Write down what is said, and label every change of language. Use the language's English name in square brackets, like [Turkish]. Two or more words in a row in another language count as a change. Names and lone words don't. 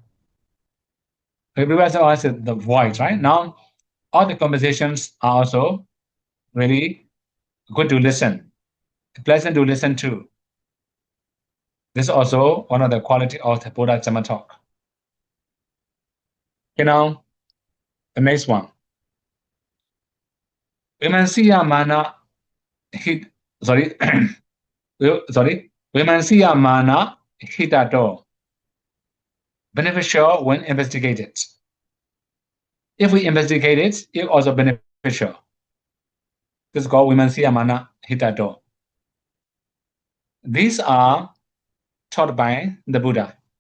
[English] We also said the voice, right? Now, all the conversations are also really good to listen, pleasant to listen to. This is also one of the quality of the Buddha Dhamma talk. Okay, now, the next one. [Pali] Vimansiya mana Vimansiya mana hitato. [English] Beneficial when investigated. If we investigate it, it's also beneficial. This is called [Pali] Vimansiya mana hitato. [English] These are taught by the Buddha.